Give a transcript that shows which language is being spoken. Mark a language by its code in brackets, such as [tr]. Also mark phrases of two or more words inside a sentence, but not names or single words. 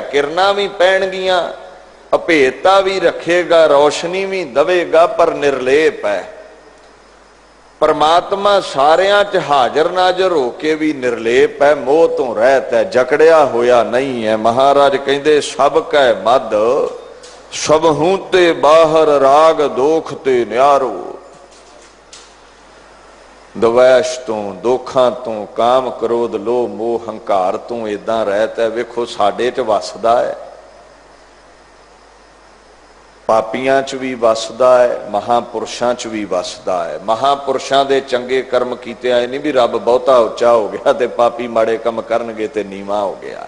[pa] ਕਿਰਨਾਂ ਭੀ ਪੈਣਗੀਆਂ, ਅਭੇਦਤਾ ਭੀ ਰੱਖੇਗਾ, ਰੋਸ਼ਨੀ ਭੀ ਦਵੇਗਾ, ਪਰ ਨਿਰਲੇਪ ਹੈ। ਪਰਮਾਤਮਾ ਸਾਰਿਆਂ ਚ ਹਾਜ਼ਰ ਨਾਜ਼ਰ ਹੋ ਕੇ ਭੀ ਨਿਰਲੇਪ ਹੈ, ਮੋਹ ਤੋਂ ਰਹਿਤ ਹੈ, ਜਕੜਿਆ ਹੋਇਆ ਨਹੀਂ ਹੈ। ਮਹਾਰਾਜ ਕਹਿੰਦੇ, ਸਭ ਕੈ ਮਦ ਸਭ ਹੂੰ ਤੇ ਬਾਹਰ, ਰਾਗ ਦੋਖ ਤੇ ਨਿਆਰੋ। ਦਵੈਸ਼ ਤੋਂ, ਦੋਖਾਂ ਤੋਂ, ਕਾਮ ਕ੍ਰੋਧ ਲੋਭ ਮੋਹ ਹੰਕਾਰ ਤੋਂ ਇੱਦਾਂ ਰਹਿਤ ਹੈ। ਵੇਖੋ ਸਾਡੇ ਚ ਵਸਦਾ ਹੈ, ਪਾਪੀਆਂ ਚ ਭੀ ਵਸਦਾ ਹੈ, ਮਹਾਂਪੁਰਖਾਂ ਚ ਭੀ ਵਸਦਾ ਹੈ। ਮਹਾਂਪੁਰਖਾਂ ਦੇ ਚੰਗੇ ਕਰਮ ਕੀਤੇ ਆਏ ਨਹੀਂ ਭੀ ਰੱਬ ਬਹੁਤਾ ਉੱਚਾ ਹੋ ਗਿਆ ਤੇ ਪਾਪੀ ਮਾੜੇ ਕੰਮ ਕਰਨਗੇ ਤੇ ਨੀਵਾਂ ਹੋ ਗਿਆ।